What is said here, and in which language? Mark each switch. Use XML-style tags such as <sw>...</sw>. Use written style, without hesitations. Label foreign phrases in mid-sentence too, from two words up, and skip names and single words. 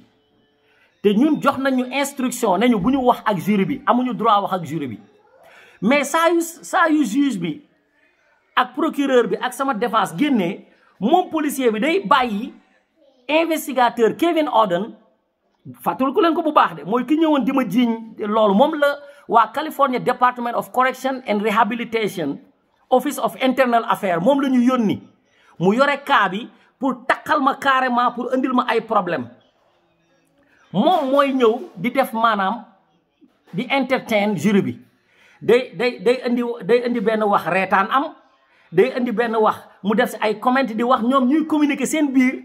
<wo>te ñun jox nañu instruction nañu bu ñu wax ak jury bi, amuñu droit wax ak jury bi. mais saa yu juge bi ak procureur bi ak sama défense génnee, moom policier bi day bàyyi investigateur Kevin Orden, fàttali ko leen ko bu baax de, mooy ki ñëwoon di ma jiiñ loolu. moom la waa California Department of Correction and Rehabilitation Office of Internal Affairs moom la ñu yónni mu yore cas bi pour takkal ma carrément, pour indil ma ay problème. moom mooy ñëw di def maanaam di entertain jury bi. day indi benn wax reetaan am, day indi benn wax mu def si ay comment di wax, ñoom ñuy communiquer seen biir.</wo>